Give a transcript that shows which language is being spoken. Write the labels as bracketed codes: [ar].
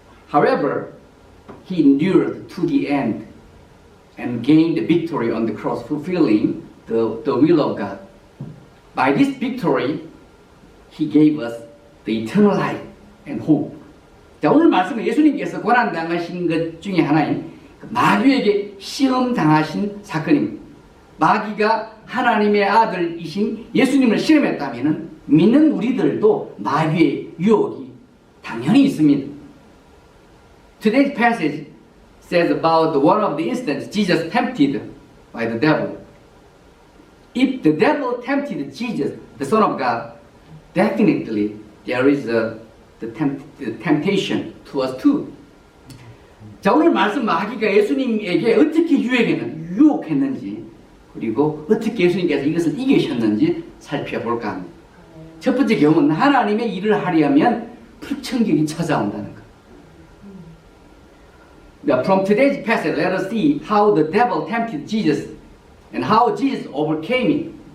[en] However, he endured to the end and gained the victory on the cross, fulfilling the will of God. By this victory, he gave us the eternal life and hope. [ko] 자, 오늘 말씀은 예수님께서 고난당하신 것 중에 하나인 마귀에게 시험당하신 사건입니다. 마귀가 하나님의 아들이신 예수님을 시험했다면 믿는 우리들도 마귀의 유혹이 당연히 있습니다. [en] Today's passage says about one of the instances Jesus tempted by the devil. If the devil tempted Jesus, the Son of God, definitely there is the temptation to us too. [ko] 자, 오늘 말씀 마귀가 예수님에게 어떻게 유혹했는지 그리고 어떻게 예수님께서 이것을 이기셨는지 살펴볼까 합니다. 첫 번째 경우는 하나님의 일을 하려면 불청객이 찾아온다는 것. [en] Now, from today's passage, let us see how the devil tempted Jesus and how Jesus overcame it.